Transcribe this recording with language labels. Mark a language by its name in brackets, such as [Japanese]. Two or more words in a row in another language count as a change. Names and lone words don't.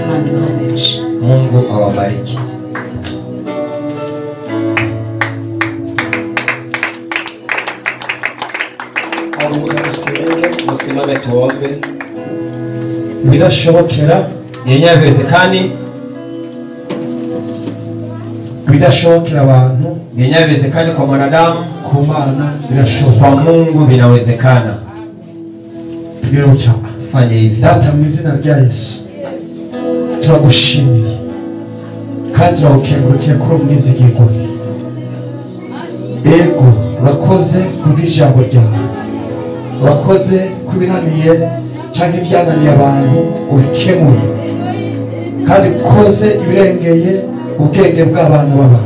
[Swahili] Mungu awabariki. Musimame tuombe. [Rundi] Bidashobokera [Swahili] Yenyawezekani. [Rundi] Bidashobokera abantu. [Swahili] Yenyawezekani kwa mwanadamu. [Rundi] Ku Mana birashoboka. [Swahili] Kwa Mungu vinawezekana. [Rundi] Tugero cyane. [Swahili] Fanye hivi. [Rundi] Data mu izina rya Yesu. Turagushimiye. Kandi turagukengurukiye kuri umwizigirwa. Ego urakoze kubw'ijambo ryawe. Urakoze kubinaniye cyangwa ibyananiye abantu ubikemuye kandi ukoze ibirengeye ubwenge bw'abana b'abantu.